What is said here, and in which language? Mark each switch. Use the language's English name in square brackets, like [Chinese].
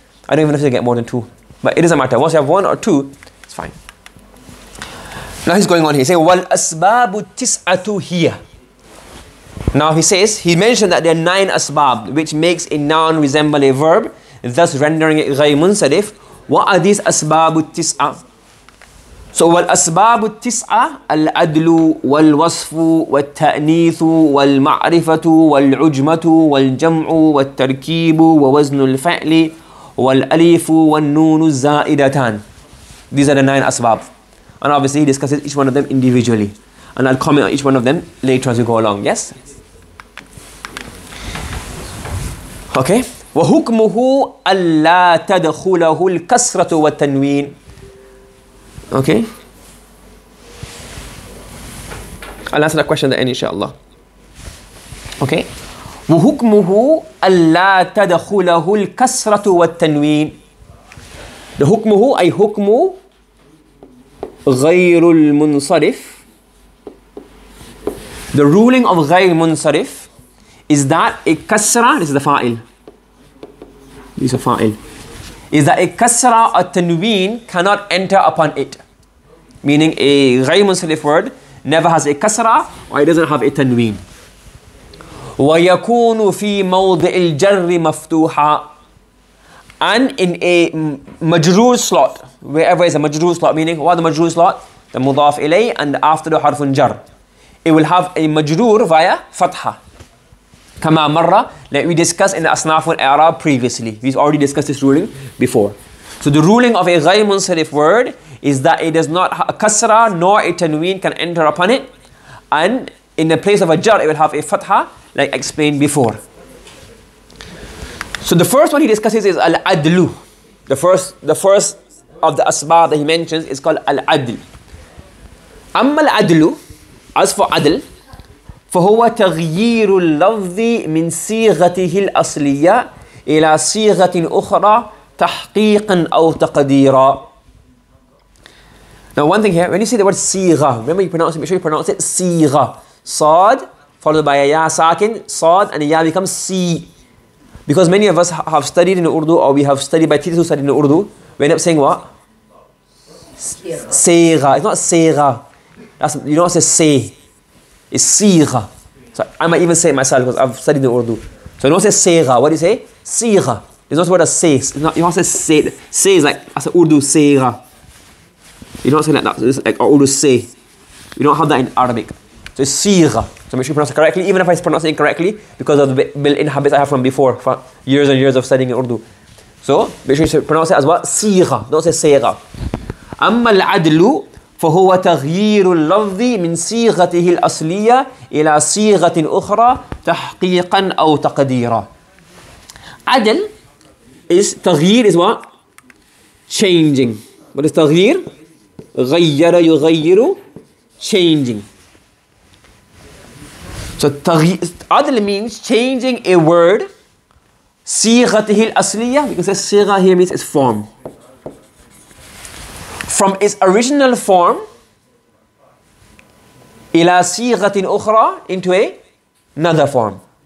[English] I don't even have to get more than 2. But it doesn't matter. Once you have 1 or 2, it's fine. Now he's going on here. He's saying, [Arabic] Wal asbabu tis'atu hiya. [English] Now he mentioned that there are 9 asbab, which makes a noun resemble a verb, thus rendering it ghayr munsarif. What are these asbabu tis'ah? So [Arabic] والأسباب التسعة العدل والوصف والتأنيث والمعرفة والعجمة والجمع والتركيب ووزن الفعل والألف والنون الزائدتان. [English] These are the 9 asbab. And obviously he discusses each one of them individually. And I'll comment on each one of them later as we go along. Yes? Okay. [Arabic] وحكمه ألا تدخله الكسرة والتنوين. [English] Okay, I'll answer that question at the end, inshallah. [Arabic] Okay, وحكمه ألا تدخله الكسرة والتنوين. The حكمه أي حكم غير المنصرف. [English] The ruling of غير منصرف is that a kasra, this is the fa'il. This is a fa'il. Is that a kasra or tanween cannot enter upon it. Meaning a ghayr munsarif word never has a kasra or it doesn't have a tanween. [Arabic] وَيَكُونُ فِي مَوْضِعِ الْجَرِّ مَفْتُوحًا. [English] And in a majroor slot, wherever is a majroor slot, meaning what the majroor slot? The mudaf ilay and after the harfun jar. It will have a majroor via fatha. [Arabic] Kama marra, [English] like we discussed in the asnaf al-i'rab previously. We've already discussed this ruling before. So the ruling of a ghayr munsarif word is that it does not have a kasra nor a tanween can enter upon it, and in the place of a jar it will have a fatha, like explained before. So the first one he discusses is al-adlu. The first of the asbab that he mentions is called al-adl. [Arabic] Amma al-adlu, [English] as for adl, [Arabic] فهو تغيير اللفظ من صيغته الأصلية إلى صيغة أخرى تحقيقا أو تقديرا. [English] Now one thing here, when you say the word صيغة, remember you pronounce it, make sure you pronounce it صيغة. Sad followed by a ya sakin, sad, and a ya becomes si. Because many of us have studied in Urdu, or we have studied by teachers who studied in Urdu, we end up saying what? Sayga. It's not sayga. You don't say say. It's sigha. So I might even say it myself because I've studied in Urdu. So you don't say sayga. What do you say? Sigha. There's no word as say. You don't say say. Say is like as Urdu sayga. You don't say like that. It's like Urdu say. You don't have that in Arabic. So it's sigha. So make sure you pronounce it correctly, even if I pronounce it incorrectly, because of the built-in habits I have from before, for years and years of studying in Urdu. So make sure you pronounce it as what? Sigha. Don't say sayga. [Arabic] أما العدل فهو تغيير اللفظ من صيغته الأصلية إلى صيغة أخرى تحقيقا أو تقديرا. [English] عدل is تغيير is what? Changing. What is تغيير? [Arabic] غير يغير, changing. [English] So adl means changing a word. [Arabic] صيغته الأصلية, [English] because صيغة here means its form. From its original form [Arabic] إلى صيغة أخرى, [English] into another form.